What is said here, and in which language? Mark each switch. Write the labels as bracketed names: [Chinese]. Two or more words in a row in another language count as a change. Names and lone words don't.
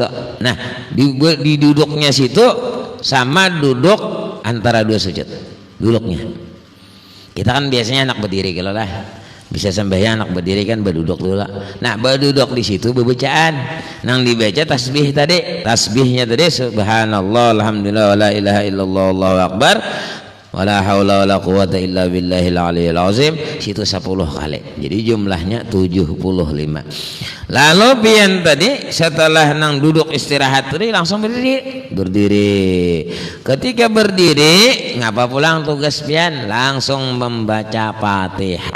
[Banjar] Nah di duduknya situ sama duduk antara dua sujud duduknya. Kita kan biasanya anak berdiri kalau lah bisa sembahyang anak berdiri kan berduduk dulu. Nah berduduk di situ bacaan nang dibaca tasbih tadi, tasbihnya tadi [Arabic] سبحان الله الحمد لله ولا إله إلا الله الله أكبر ولا حول ولا قوة إلا بالله العلي العظيم, [Banjar] situ 10 kali. Jadi jumlahnya 75. Lalu pian tadi setelah nang duduk istirahat tadi langsung berdiri. Ketika berdiri ngapa pulang tugas pian langsung membaca Fatihah.